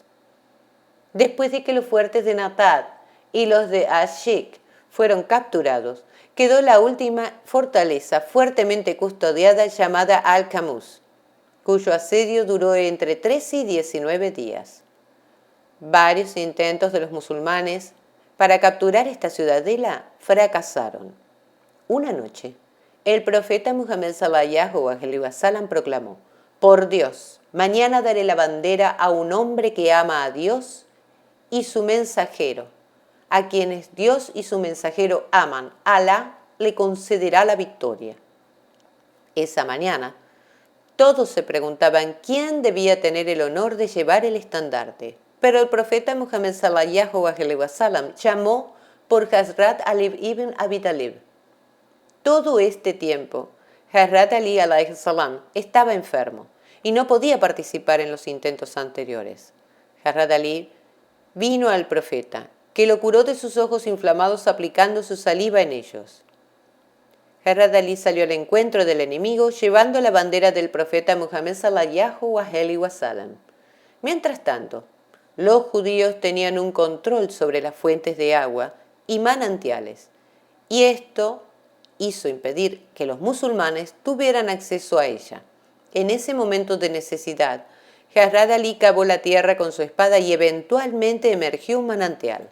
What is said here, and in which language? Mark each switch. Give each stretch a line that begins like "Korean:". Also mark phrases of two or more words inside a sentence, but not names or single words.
Spanish: Después de que los fuertes de Natad y los de Ashik fueron capturados, quedó la última fortaleza fuertemente custodiada llamada Al-Qamus, cuyo asedio duró entre 13 y 19 días. Varios intentos de los musulmanes para capturar esta ciudadela fracasaron. Una noche, el profeta Muhammad
Arabic: صلى الله عليه وسلم
Spanish: proclamó: «Por Dios, mañana daré la bandera a un hombre que ama a Dios y su mensajero. A quienes Dios y su mensajero aman, Alá le concederá la victoria». Esa mañana, todos se preguntaban quién debía tener el honor de llevar el estandarte, pero el profeta Muhammad
Arabic: صلى الله عليه وسلم
Spanish: llamó por Hazrat Ali ibn Abi Talib. Todo este tiempo, Hazrat Ali
Arabic: عليه السلام
Spanish: estaba enfermo y no podía participar en los intentos anteriores. Hazrat Ali vino al profeta, que lo curó de sus ojos inflamados aplicando su saliva en ellos. Hazrat Ali salió al encuentro del enemigo llevando la bandera del profeta Muhammad
Arabic: صلى الله عليه وسلم.
Spanish: Mientras tanto, los judíos tenían un control sobre las fuentes de agua y manantiales, y esto hizo impedir que los musulmanes tuvieran acceso a ella. En ese momento de necesidad, Hazrat Ali cavó la tierra con su espada y eventualmente emergió un manantial.